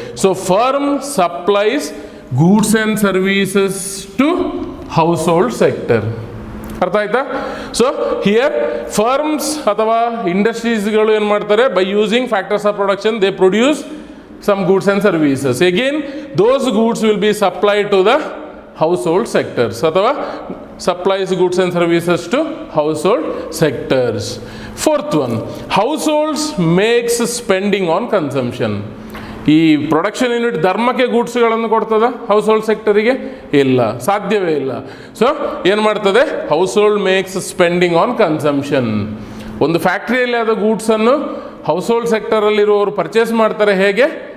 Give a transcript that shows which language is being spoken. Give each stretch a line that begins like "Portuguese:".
English: So firm supplies goods and services to household sector.
Kannada: ಅರ್ಥ ಆಯ್ತಾ?
English: so here firms ಅಥವಾ ಇಂಡಸ್ಟ್ರೀಸ್ಗಳು
Kannada: ಏನು ಮಾಡ್ತಾರೆ,
English: By using factors of production they produce some goods and services. Again those goods will be supplied to the household sectors, ಅಥವಾ supplies goods and services to household sectors. Fourth one, households makes spending on consumption.
Kannada: ಈ production unit ಧರ್ಮಕ್ಕೆ ಗೂಡ್ಸ್ಗಳನ್ನು ಕೊಡ್ತದ house hold ಸೆಕ್ಟರಿಗೆ? ಇಲ್ಲ, ಸಾಧ್ಯವೇ ಇಲ್ಲ. So ಏನು ಮಾಡ್ತದೆ,
English: Household makes spending on consumption.
Kannada: ಒಂದು ಫ್ಯಾಕ್ಟ್ರಿಯಲ್ಲಿ ಆದ ಗೂಡ್ಸನ್ನು ಹೌಸ್ ಹೋಲ್ಡ್ ಸೆಕ್ಟರಲ್ಲಿರುವವರು ಪರ್ಚೇಸ್ ಮಾಡ್ತಾರೆ. ಹೇಗೆ?